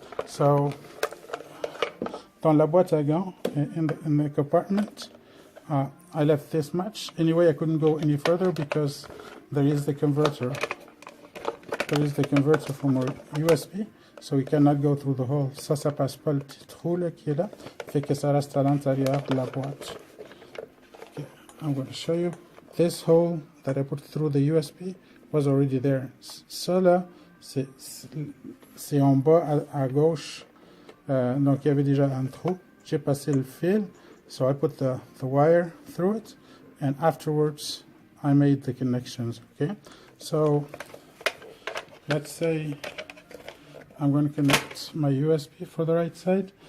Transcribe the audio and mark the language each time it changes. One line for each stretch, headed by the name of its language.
English: So
French: dans la boîte à gants
English: in the compartment, I left this much. Anyway, I couldn't go any further because there is the converter. There is the converter from our USB, so we cannot go through the hole.
French: Ça passe pas le petit trou là qui est là, fait que ça reste à l'intérieur de la boîte.
English: Okay, I'm going to show you. This hole that I put through the USB was already there.
French: Ça là, c'est en bas à gauche. Donc il y avait déjà un trou. J'ai passé le fil,
English: so I put the wire through it, and afterwards I made the connections. Okay, so let's say I'm going to connect my USB for the right side.